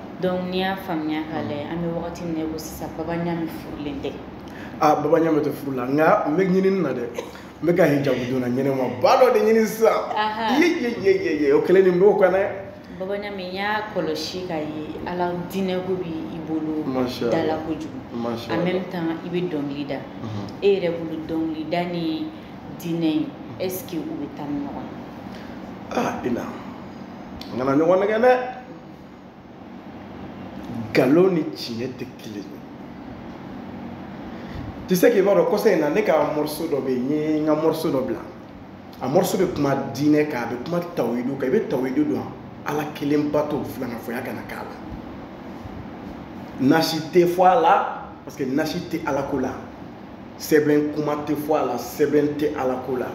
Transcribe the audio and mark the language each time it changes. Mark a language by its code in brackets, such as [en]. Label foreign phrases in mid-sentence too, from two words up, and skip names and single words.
[bm] Donc n'i y'a faamuya k'a lajɛ an bɛ wagati min na i ko sisan Baba Ɲame furulen tɛ. Baba Ɲame tɛ furu la nka n bɛ ɲinini na dɛ n bɛ ka hijabu donna ɲɛnɛma ba dɔ de ɲini sisan ye o kelen nin b'o kan dɛ. Baba Ɲame n y'a kɔlɔsi k'a ye ala diinɛko b'i bolo dala kojugu [fr] en même temps [bm] i bɛ dɔnkili da e yɛrɛ bolo dɔnkili da ni diinɛ [fr] est-ce que [bm] u bɛ taa ni ɲɔgɔn ye? Ina n kana ɲɔgɔn nɛgɛ dɛ galon ni tiɲɛ tɛ kelen ye. [fr] Tu sais qu'il va [bm] dɔn kɔsa in na ne ka morceau dɔ bɛ yen n ye n ka morceau dɔ bila a morceau bɛ kuma diinɛ kan a bɛ kuma tawhidu kan i bɛ tawhidu dɔn ala kelen bato filangafɔya kana k'a la nasi tɛ fɔ a la [fr] parce que [bm] nasi tɛ ala ko la sɛbɛn kuma tɛ fɔ a la sɛbɛn tɛ ala ko la